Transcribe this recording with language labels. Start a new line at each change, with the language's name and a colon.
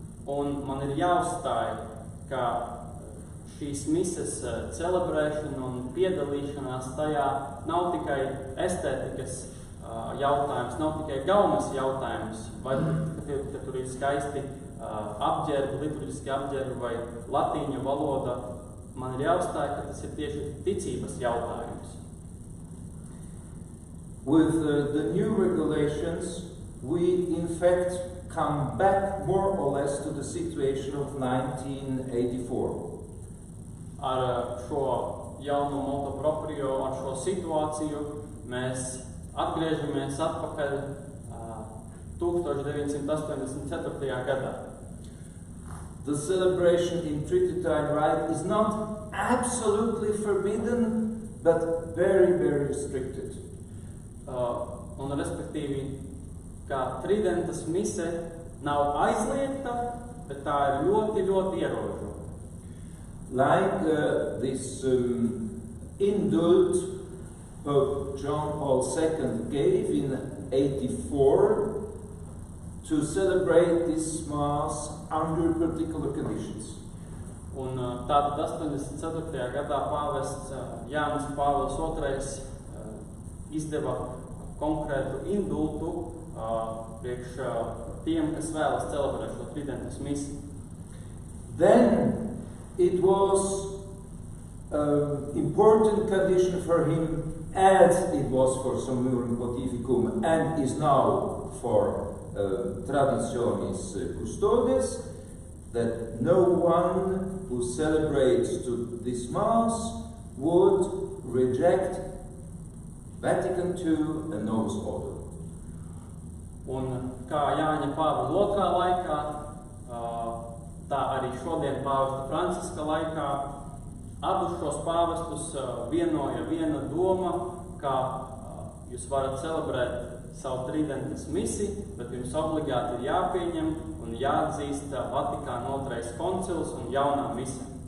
Latvian: Un man ir jāuzstāj, ka šīs mises celebrēšana un piedalīšanās tajā nav tikai estētikas jautājums, nav tikai gaumes jautājums, vai ka tur ir skaisti apģērbi, liturģiski apģērbi vai latīņu valoda. Man ir jāuzstāj, ka tas ir tieši ticības jautājums.
English: With the new regulations, we in fact come back more or less to the situation of 1984.
Latvian: Ar šo jauno motu proprio, ar šo situāciju mēs atgriežamies atpakaļ 1984. gadā.
English: The celebration in Tridentine Rite is not absolutely forbidden, but very, very restricted.
Latvian: Un respektīvi, kā Tridentas mise nav aizliegta, bet tā ir ļoti, ļoti ierobežota.
English: Like this indult Pope John Paul II gave in 1984 to celebrate this Mass under particular conditions.
Latvian: Un tātad 84. gadā pāvests Jānis Pāvils II izdeva konkrētu indultu priekš tiem, kas vēlas celebrēt šo Tridentas misi.
English: Then it was an important condition for him, as it was for Summorum Pontificum and is now for Traditionis Custodes, that no one who celebrates to this Mass would reject Vatican II and Novus Ordo.
Latvian: Un kā Jāņa Pāvila II laikā, tā arī šodien pāvesta Franciska laikā, abus šos pāvestus vienoja viena doma, kā jūs varat celebrēt savu Tridentas misi, bet jums obligāti ir jāpieņem un jāatzīst Vatikāna II koncils un jaunā mise.